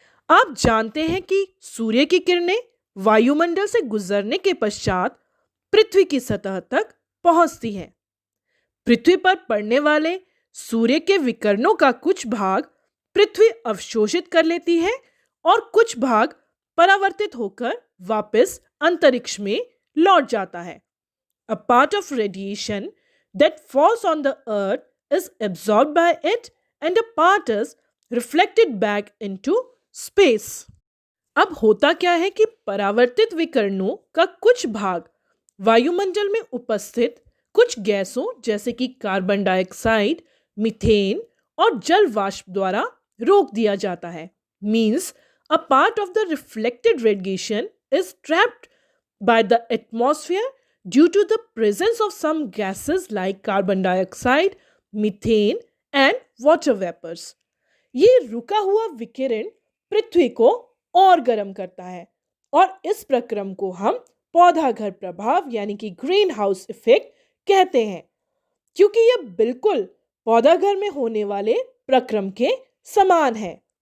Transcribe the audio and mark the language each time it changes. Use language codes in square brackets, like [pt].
[hi] आप जानते हैं कि सूर्य की किरणें वायुमंडल से गुजरने के पश्चात पृथ्वी की सतह तक पहुंचती हैं। पृथ्वी पर पड़ने वाले सूर्य के विकिरणों का कुछ भाग पृथ्वी अवशोषित कर लेती है और कुछ भाग परावर्तित होकर वापस अंतरिक्ष में लौट जाता है। [en] A part of radiation that falls on the earth is absorbed by it and a part is reflected back into space. [hi] अब होता क्या है कि परावर्तित विकिरणों का कुछ भाग वायुमंडल में उपस्थित कुछ गैसों जैसे कि कार्बन डाइऑक्साइड, मीथेन और जल वाष्प द्वारा रोक दिया जाता है। [en] Means a part of the reflected radiation is trapped by the atmosphere due to the presence of some gases like carbon dioxide, methane and water vapors. [hi] ये रुका हुआ विकिरण पृथ्वी को और गर्म करता है और इस प्रक्रम को हम पौधा घर प्रभाव यानी कि ग्रीन हाउस इफेक्ट कहते हैं, क्योंकि यह बिल्कुल पौधा घर में होने वाले प्रक्रम के समान है।